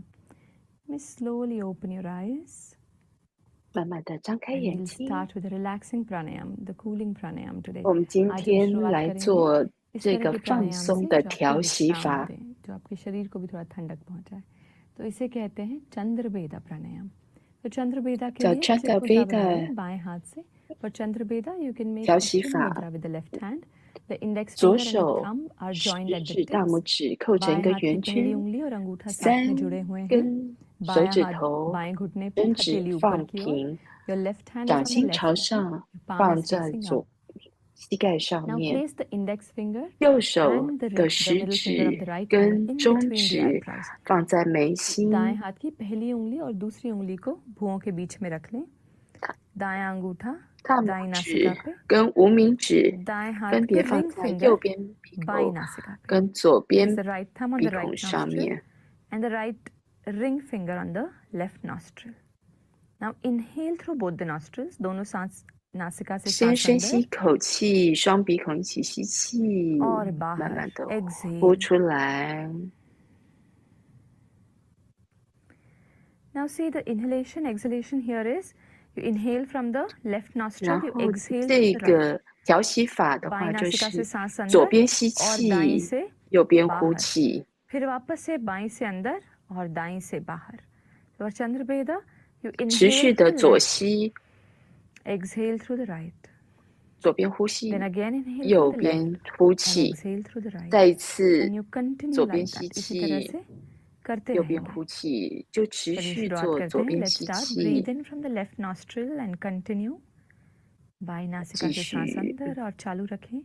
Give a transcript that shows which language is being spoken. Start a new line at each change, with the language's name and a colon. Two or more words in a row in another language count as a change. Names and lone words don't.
English: May slowly open your eyes.
Chinese: 慢慢的张开
English: And
Chinese: 眼
English: we'll
Chinese: 睛。
English: start with the relaxing pranayam, the cooling pranayam today.
Chinese: 我们今
Hindi: आज हम
Chinese: 天
Hindi: शुरुआत
Chinese: 来
Hindi: करेंगे
Chinese: 做
Hindi: इस
Chinese: 这
Hindi: तरह
Chinese: 个
Hindi: के
Chinese: 放
Hindi: प्राणायाम
Chinese: 松
Hindi: से
Chinese: 的
Hindi: जो आपको
Chinese: 调息
Hindi: विश्राम
Chinese: 法。
Hindi: दे, जो आपके शरीर को भी थोड़ा ठंडक पहुंचाए. तो इसे कहते हैं चंद्रबेदा प्राणायाम. तो चंद्रबेदा के
Chinese: 叫
Hindi: लिए सिर को
Chinese: 贝
Hindi: जा बना
Chinese: 的
Hindi: लें बाएं हाथ से.
English: For Chandrabeda, you can make
Chinese: 调
English: a
Chinese: 息
English: chin
Chinese: 法，
English: mudra with the left hand. The index
Chinese: 左
English: finger and the
Chinese: 手
English: thumb are
Chinese: 食
English: joined at the
Chinese: 指、大拇
English: tips.
Chinese: 指扣成一
Hindi: बाएं
Chinese: 个
Hindi: हाथ की
Chinese: 圆
Hindi: पहली
Chinese: 圈，
Hindi: उंगली और अंगूठा साथ में
Chinese: 3
Hindi: जुड़े हुए हैं.
Chinese: 根手
Hindi: बायां
Chinese: 指
Hindi: हाथ
Chinese: 头，
Hindi: बाएं घुटने पे,
Chinese: 食
Hindi: हथेली
Chinese: 指
Hindi: ऊपर
Chinese: 放
Hindi: की ओर.
Chinese: 平，
English: Your left hand is
Chinese: 掌
English: on the
Chinese: 心
English: left
Chinese: 朝
English: knee.
Chinese: 上，
English: Your palm
Chinese: 放
English: is
Chinese: 在
English: facing
Chinese: 左
English: up.
Chinese: 膝盖上
English: Now
Chinese: 面。
English: place the index finger
Chinese: 右手
English: and the
Chinese: 的
English: the
Chinese: 食
English: middle finger of
Chinese: 指
English: the right hand
Chinese: 跟
English: in
Chinese: 中
English: between the
Chinese: 指
English: eyebrows.
Chinese: 放在眉
Hindi: दाएं
Chinese: 心，
Hindi: हाथ की पहली उंगली और दूसरी उंगली को भुवों के बीच में रख लें. दायां अंगूठा
Chinese: 大拇
Hindi: दाईं नासिका
Chinese: 指
Hindi: पे,
Chinese: 跟无名指
Hindi: दाएं हाथ
Chinese: 分
Hindi: के
Chinese: 别放
English: ring
Chinese: 在
English: finger
Chinese: 右边鼻
Hindi: बाईं
Chinese: 口
Hindi: नासिका पे.
Chinese: 跟左
English: Place
Chinese: 边
English: the right thumb on
Chinese: 鼻
English: the right
Chinese: 孔上
English: nostril
Chinese: 面。
English: and the right ring finger on the left nostril. Now inhale through both the nostrils.
Hindi: दोनों सांस नासिका से
Chinese: 先
Hindi: सांस
Chinese: 深吸
Hindi: अंदर
Chinese: 一口气，双鼻孔一起吸气，
Hindi: और
Chinese: 慢
Hindi: बाहर
Chinese: 慢的呼
English: exhale.
Chinese: 出来。
English: Now see the inhalation, exhalation here is you inhale from the left
Chinese: 然
English: nostril, you
Chinese: 后
English: exhale
Chinese: 这
English: through the right.
Chinese: 个调息法的
Hindi: बाईं
Chinese: 话，就
Hindi: नासिका
Chinese: 是
Hindi: से सांस
Chinese: 左
Hindi: अंदर
Chinese: 边吸
Hindi: और दाईं
Chinese: 气，
Hindi: से
Chinese: 右边呼
Hindi: बाहर.
Chinese: 气。
Hindi: फिर वापस से बाईं से अंदर और दाईं से बाहर.
English: For Chandrabeda, you
Chinese: 持
English: inhale
Chinese: 续
English: from
Chinese: 的
English: the
Chinese: 左
English: left,
Chinese: 吸，
English: exhale through the right.
Chinese: 左边呼吸，
English: Then again inhale
Chinese: 右
English: from the left
Chinese: 边呼
English: and
Chinese: 气，
English: exhale through the right.
Chinese: 再一次
English: And you continue
Chinese: 左边
English: like
Chinese: 吸
English: that.
Hindi: इसी तरह
Chinese: 气，
Hindi: से करते
Chinese: 右边
Hindi: रहेंगे.
Chinese: 呼气，就持
Hindi: चलिए
Chinese: 续
Hindi: शुरुआत
Chinese: 做
Hindi: करते
Chinese: 左
Hindi: हैं.
Chinese: 边
English: Let's
Chinese: 吸
English: start.
Chinese: 气，
English: Breathe in from the left nostril and continue.
Hindi: बाईं नासिका
Chinese: 继
Hindi: से सांस
Chinese: 续
Hindi: अंदर और चालू रखें.